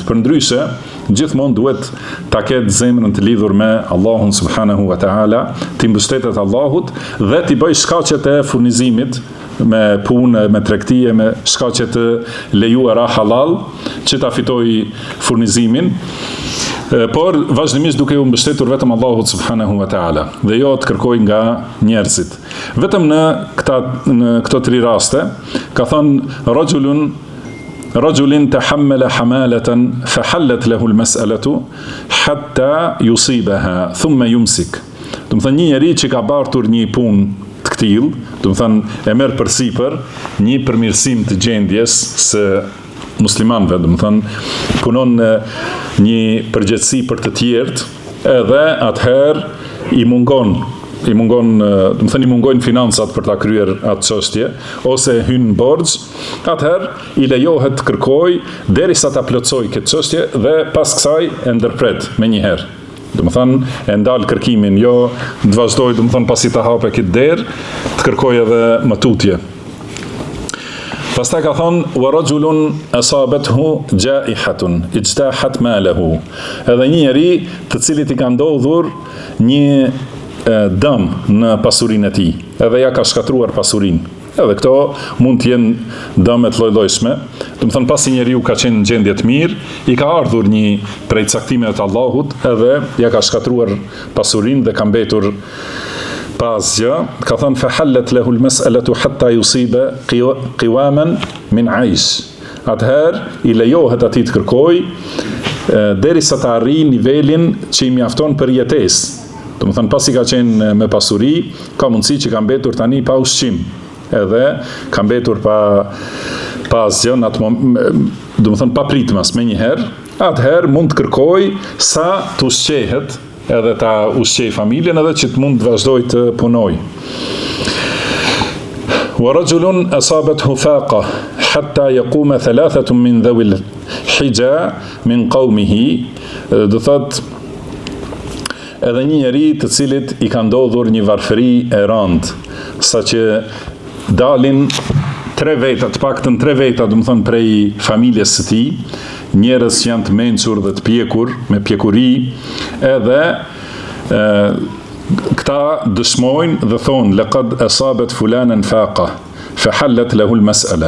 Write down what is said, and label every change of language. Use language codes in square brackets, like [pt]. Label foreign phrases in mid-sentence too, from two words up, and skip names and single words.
[sq] Përndryshe, gjithmonë duhet ta ketë zemrën të lidhur me Allahun [ar] سبحانه وتعالى, [sq] të mbështetet Allahut dhe t'i bëj shkaqet e furnizimit me punë, me tregtie, me shkaqe të lejuara halal që ta fitoj furnizimin, por vazhdimisht duke u mbështetur vetëm Allahut [ar] سبحانه وتعالى [sq] dhe jo të kërkoj nga njerëzit. Vetëm në këto 3 raste ka thënë [ar] رجل تحمل حمالة فحلت له المسألة حتى يصيبها ثم يمسك. [sq] Do të thënë një njeri që ka bartur një punë të këtillë, do të thënë e merr përsipër një përmirësim të gjendjes së muslimanëve, do të thënë punon një përgjegjësi për të tjerët, edhe atëherë i mungojnë financat për ta kryer atë çështje ose hyn në borxh, atëherë i lejohet të kërkoj derisa ta plotësoj këtë çështje dhe pas kësaj e ndërpret menjëherë. Do të thënë e ndal kërkimin, jo të vazhdoj, do të thënë pasi ta hape këtë derë, të kërkoj edhe më tutje. Pastaj ka thonë [ar] ورجل أصابته جائحة اجتاحت ماله. [sq] Edhe një njeri të cilit i ka ndodhur një dëm në pasurinë e tij, edhe ja ka shkatruar pasurinë. Edhe këto mund të jenë dëme të lloj-llojshme. Do të thënë pasi njeriu ka qenë në gjendje të mirë, i ka ardhur një prej caktimeve të Allahut, edhe ja ka shkatruar pasurinë dhe ka mbetur pa asgjë. Ka thënë [ar] فحلت له المسألة حتى يصيب قواما من عيش. [sq] Atëherë i lejohet atij të kërkoj derisa të arrijë nivelin që i mjafton për jetesë. Do të thënë pasi ka qenë me pasuri, ka mundësi që ka mbetur tani pa ushqim, edhe ka mbetur pa asgjë, do të thënë pa pritmas menjëherë. Atëherë mund të kërkoj sa të ushqehet, edhe ta ushqej familjen, edhe që të mund të vazhdoj të punoj. [ar] ورجل أصابته فاقة حتى يقوم ثلاثة من ذوي الحجا من قومه. [sq] Do thotë edhe një njeri të cilit i ka ndodhur një varfëri e rëndë, saqë dalin 3 veta, të paktën 3 veta, do të thonë prej familjes së tij, njerëz që janë të mençur dhe të pjekur, me pjekuri, edhe këta dëshmojnë dhe thonë [ar] لقد أصابت فلانا فاقة فحلت له المسألة.